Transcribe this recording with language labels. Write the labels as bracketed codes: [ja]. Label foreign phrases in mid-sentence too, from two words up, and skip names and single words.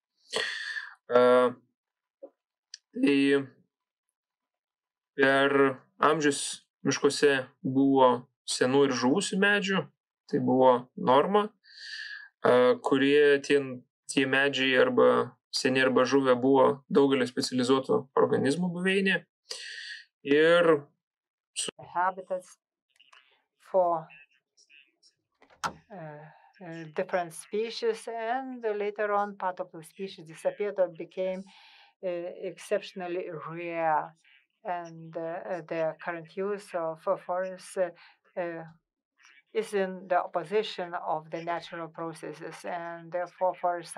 [lt] Tai per amžius miškuose buvo senų ir žuvusių medžių, tai buvo norma, kurie tie medžiai arba seni arba žuvę buvo daugelio specializuotų organizmų buveinė. Ir [en] habitats for different species, and later on part of the species disappeared or became exceptionally rare. And the current use of forests is in the opposition of the natural processes, and therefore forests